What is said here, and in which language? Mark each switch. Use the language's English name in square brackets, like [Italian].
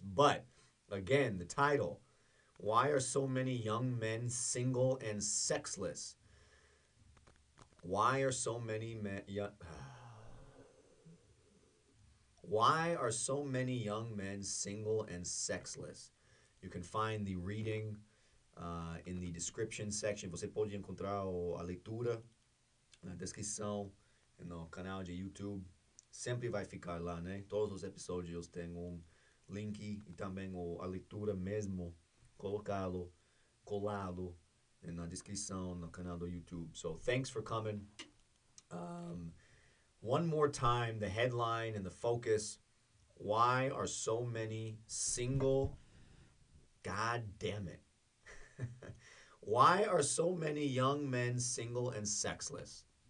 [English] But again, the title: Why are so many young men single and sexless? Why are so many men? Why are so many young men single and sexless? You can find the reading in the description section. [Portuguese] Você pode encontrar a leitura na descrição no canal de YouTube. Sempre vai ficar lá, né? Todos os episódios têm link e também a leitura mesmo colocá-lo, colado na descrição no canal do YouTube. [English] So thanks for coming. One more time, the headline and the focus. Why are so many single? God damn it. Why are so many young men single and sexless?